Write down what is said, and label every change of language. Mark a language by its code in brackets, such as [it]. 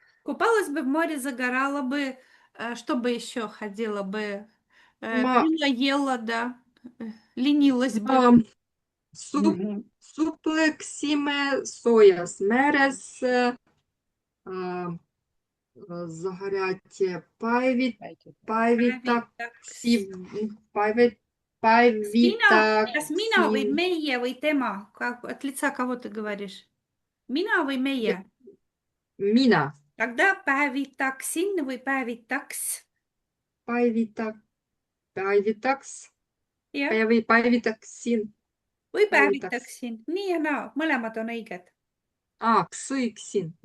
[ru] Купалась бы в море, загорала бы, что бы еще ходила бы, [et] Ma- [ru] пила, ела, да, ленилась бы. [et] supleksime soojas meres, [ru] загорять [et] Kas mina või meie või tema? [ru] От лица кого ты говоришь? [et] Mina või meie? Mina. [ru] Тогда [et] päevitaksin või päevitaks. Päivitaks. Jah. Päivitaksin. Või päevitaksin. Nii ja naa, mõlemad on õiged. Sõiksin.